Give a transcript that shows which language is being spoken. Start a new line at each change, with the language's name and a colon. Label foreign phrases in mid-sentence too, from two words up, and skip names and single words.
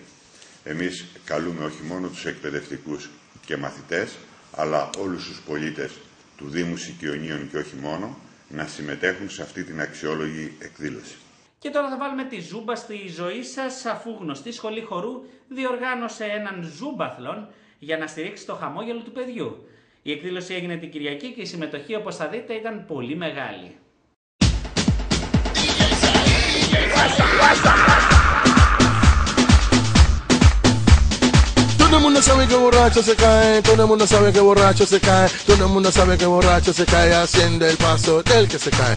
Greek: Εμείς καλούμε όχι μόνο τους εκπαιδευτικούς και μαθητές, αλλά όλους τους πολίτες του Δήμου Οικειονίων και όχι μόνο, να συμμετέχουν σε αυτή την αξιόλογη εκδήλωση. Και τώρα θα βάλουμε τη ζούμπα στη ζωή σας, αφού γνωστή σχολή χορού διοργάνωσε έναν ζούμπαθλον για να στηρίξει το χαμόγελο του παιδιού. Η εκδήλωση έγινε την Κυριακή και η συμμετοχή, όπως θα δείτε, ήταν πολύ μεγάλη.
Spanish: Todo el mundo sabe que borracho se cae, todo el mundo sabe que borracho se cae, todo el mundo sabe que borracho se cae haciendo el paso del que se cae.